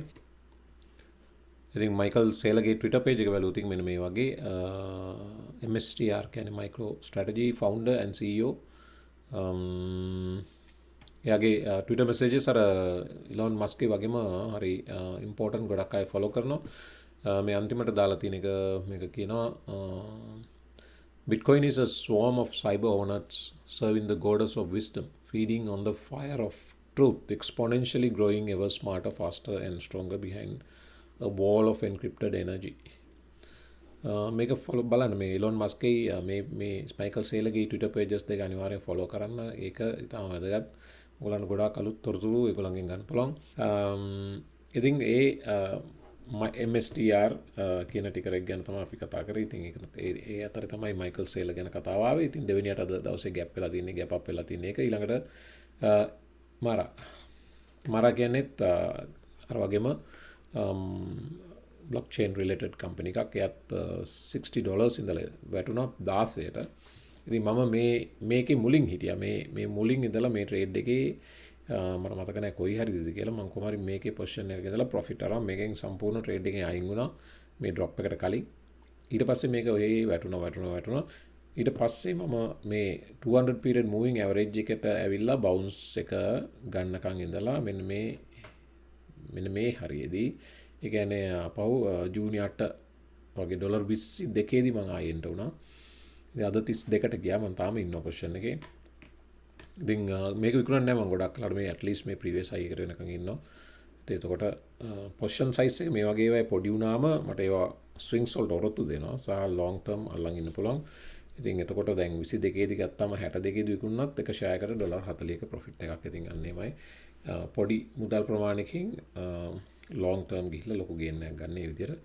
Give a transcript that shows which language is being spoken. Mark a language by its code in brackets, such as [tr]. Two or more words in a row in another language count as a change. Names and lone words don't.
[si] ඉතින් මයිකල් සේලගේ Twitter page එක බලුවොත් මෙන්න මේ වගේ MSTR කියන්නේ MicroStrategy [en] founder and CEO [si] එයාගේ ට්විටර් මෙසේජස් අර ඉලොන් මස්ක්ගේ වගේම හරි ඉම්පෝර්ටන්ට් ගොඩක් අය ෆලෝ කරනවා මේ අන්තිමට දාලා තියෙන එක මේක කියනවා [en] Bitcoin is a swarm of cyber hornets serving the goddess of wisdom, feeding on the fire of truth, exponentially growing ever smarter, faster, and stronger behind a wall of encrypted energy. [si] මේක ෆොලෝ බලන්න මේ ඉලොන් මස්ක්ගේ මේ ස්මයිකල් සේලගේ ට්විටර් පේජස් දෙක අනිවාර්යෙන් ෆොලෝ කරන්න. ඒක ඉතාම වැදගත්. ඔයගොල්ලන්ට ගොඩාක් අලුත් තොරතුරු ඒගොල්ලන්ගෙන් ගන්න පුළුවන්. ඉතින් ඒ MSTR කියන ටිකරක් ගැන තමයි අපි කතා කරේ. ඉතින් ඒ අතරේ තමයි මයිකල් සේල ගැන කතාව ආවේ. ඉතින් දෙවෙනියට අද දවසේ ගැප් වෙලා තියෙන්නේ, [en] gap up [si] වෙලා තියෙන්නේ ඒක. ඊළඟට මාරා කියන්නේත් අර වගේම [en] blockchain related company [si] එකක්. එයත් $60 ඉඳලා වැටුණා 16ට. ඉතින් මම මේකේ මුලින් හිටියා. මේ මුලින් ඉඳලා මේ ට්‍රේඩ් එකේ මට මතක නැහැ කොයි හරියද කියලා. මම කොහොම හරි මේකේ පොසිෂන් එකක ඉඳලා ප්‍රොෆිට් අරන් මේකෙන් සම්පූර්ණ ට්‍රේඩ් එකෙන් අයින් වුණා මේ ඩ්‍රොප් එකට කලින්. ඊට පස්සේ මේක ඔය වැටුණා. ඊට පස්සේ මම මේ 200 [en] period moving average [si] එකට ඇවිල්ලා bounce එක ගන්නකන් ඉඳලා මෙන්න මේ හරියේදී ඒ කියන්නේ අපහු ජූනි 8 වගේ $22දී මම ආයෙ එන්ට වුණා. ඉතින් අද 32ට ගියා. මම තාම ඉන්න පොසිෂන් එකේ. ඉතින් මේක විකුණන්නේ නැහැ මම ගොඩක් කලකට මේ [en] at least [si] මේ [en] previous high [si] එකට වෙනකන් ඉන්නවා. ඉතින් එතකොට [en] position size [si] එක මේ වගේ ඒවා පොඩි වුණාම මට ඒවා swings වලට ඔරොත්තු දෙනවා. සහ [en] long term [si] අල්ලන් ඉන්න පුළුවන්. ඉතින් එතකොට දැන් 22දී ගත්තාම 62දී විකුණුනත් එක share එකට $40ක profit එකක්. ඉතින් අන්න එමය. පොඩි මුදල් ප්‍රමාණයකින් [en] long term [si] ගිහිල්ලා ලොකු gain එකක් ගන්න මේ විදිහට.